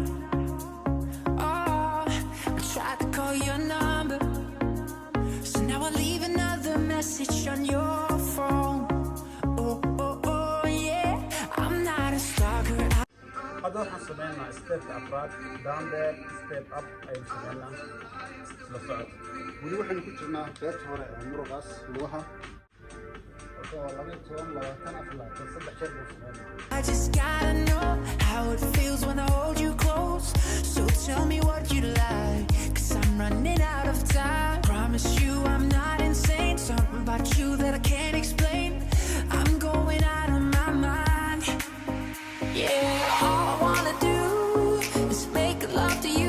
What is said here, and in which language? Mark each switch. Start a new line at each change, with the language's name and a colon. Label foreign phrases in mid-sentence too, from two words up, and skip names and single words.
English: Oh, I tried to call your number, so now I leave another message on your phone. Oh, oh, oh, yeah, I'm not a stalker.
Somali: hadda waxaan sameynaa stepka afraad
English: down there step up
Somali: ayaan sameynaa isla socod weli waxaynu ku jirnaa qaybta hore ee muruqaas lugaha oo 12 jeer buu sameynaa
English: I just gotta know how it feels when I hold you close. So tell me what you like, 'cause I'm running out of time. Promise you I'm not insane. Something about you that I can't explain. I'm going out of my mind. Yeah, all I wanna do is make love to you.